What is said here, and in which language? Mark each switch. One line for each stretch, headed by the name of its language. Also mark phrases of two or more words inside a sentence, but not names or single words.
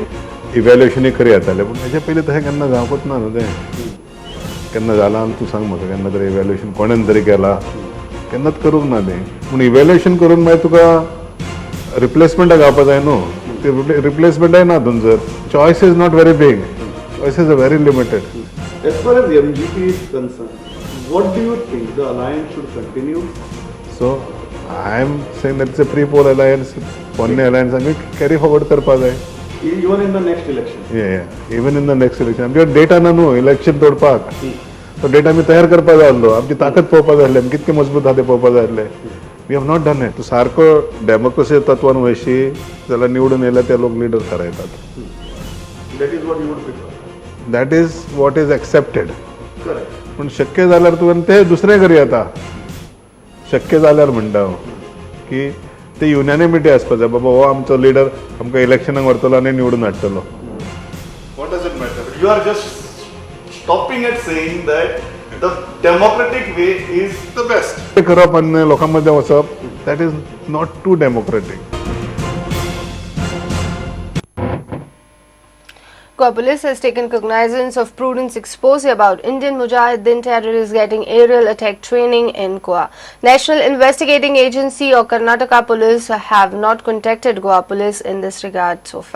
Konkani: इवॅल्युएशनूय खरी जातालें पूण हेच्या पयलीं तशें केन्ना जावपूच ना न्हू तें. केन्ना जालां तूं सांग म्हाका केन्ना तरी इवॅल्युएशन कोणेन तरी केलां केन्नाच करूंक ना तें. पूण इवॅल्युएशन करून मागीर तुका रिप्लेसमेंटाक घालपा जाय न्हू. ते रिप्लेसमेंटाय ना थंयसर.
English: choice is not very big. choices are very limited. As far as MGP is concerned, what do you think? The alliance should continue? So, I am saying that it's a pre-poll alliance, one alliance, and we carry forward
Konkani: करपा जाय.
English: Even in the next election? Yeah. Even in the next election.
Konkani: आमच्या डेटा ना न्हू इलेक्शन तोडपाक. तो डेटा आमी तयार करपा जाय आसलो. आमची ताकद पळोवपा जाय आसली. आमी कितके मजबूत आहा तें पळोवपा जाय आसलें.
English: we have not done it.
Konkani: तूं सारको डेमोक्रेसी तत्वान वयशी जाल्यार निवडून येयल्या ते लोक लिडर थारायतात.
English: That is what you would prefer? that is what is expected. Correct.
Konkani: पूण शक्य जाल्यार तुवें तें दुसरें करी येता. शक्य जाल्यार म्हणटा हांव की ते युनॅनिमिटी आसपा जाय. बाबा हो आमचो लिडर आमकां इलेक्शनाक व्हरतलो आनी निवडून हाडटलो.
English: What does it matter? You are just stopping at saying that the democratic way is the best.
Konkani: ते करप आनी लोकां मदें वचप
English: that is not too democratic. Goa police has taken cognizance of prudence expose about Indian Mujahideen terrorists getting aerial attack training in Goa. National Investigating Agency or Karnataka Police have not contacted Goa Police in this regard so far.